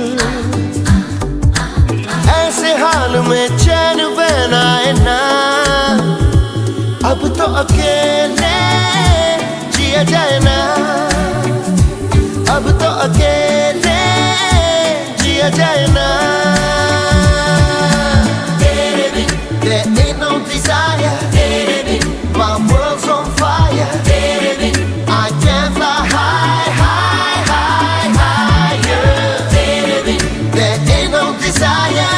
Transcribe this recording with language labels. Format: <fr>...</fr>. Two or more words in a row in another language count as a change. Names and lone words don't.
<hi>ऐसे हाल में चैन वैन आए ना, अब तो अकेले जिया जाए ना, अब तो अकेले जिया जाए ना। तेरे बिन</hi> <en>there ain't no desire.</en> <hi>तेरे बिन</hi> <en>my world's on fire.</en> <hi>तेरे बिन</hi> <en>I can't fly high, high, high, higher.</en> <hi>तेरे बिन</hi> <en>there ain't no desire.</en>